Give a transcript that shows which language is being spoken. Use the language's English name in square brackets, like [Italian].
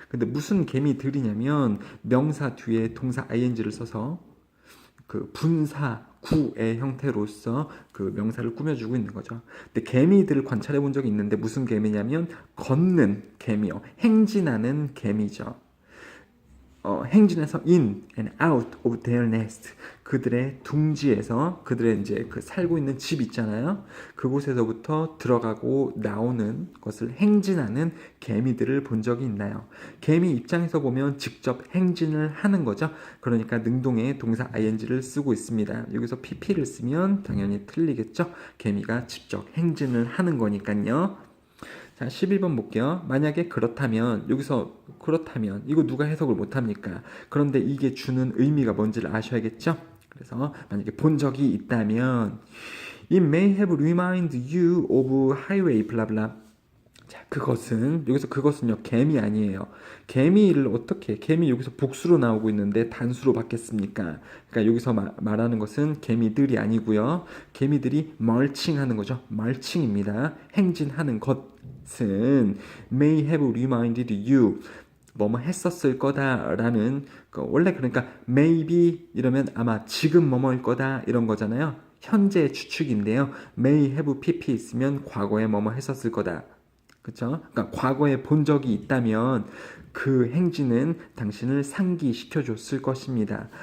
[Korean] 근데 무슨 개미들이냐면 명사 뒤에 동사 ing를 써서 그 분사 구의 형태로서 그 명사를 꾸며주고 있는 거죠. 근데 개미들을 관찰해 본 적이 있는데 무슨 개미냐면 걷는 개미요. 행진하는 개미죠. 행진해서 [English] in and out of their nest. [Korean] 그들의 둥지에서 그들의 이제 그 살고 있는 집 있잖아요. 그곳에서부터 들어가고 나오는 것을 행진하는 개미들을 본 적이 있나요? 개미 입장에서 보면 직접 행진을 하는 거죠. 그러니까 능동의 동사 ing를 쓰고 있습니다. 여기서 pp를 쓰면 당연히 틀리겠죠. 개미가 직접 행진을 하는 거니까요. 자, 11번 볼게요. 만약에 그렇다면, 여기서 그렇다면, 이거 누가 해석을 못합니까? 그런데 이게 주는 의미가 뭔지를 아셔야겠죠? 그래서 만약에 본 적이 있다면, [English] It may have reminded you of highway, 블라블라. [Korean] 자, 그것은, 여기서 그것은요, 개미 아니에요. 개미를 어떻게, 개미 여기서 복수로 나오고 있는데 단수로 바뀌었습니까? 그러니까 여기서 말하는 것은 개미들이 아니고요. 개미들이 멀칭하는 거죠. 멀칭입니다. 행진하는 것은 [English] may have reminded you. [Korean] 뭐뭐 했었을 거다라는 원래 그러니까 maybe 이러면 아마 지금 뭐뭐일 거다 이런 거잖아요. 현재 추측인데요. [English] may have pp [Korean] 있으면 과거에 뭐뭐 했었을 거다. 그렇죠? 그러니까 과거에 본 적이 있다면 그 행진은 당신을 상기시켜 줬을 것입니다.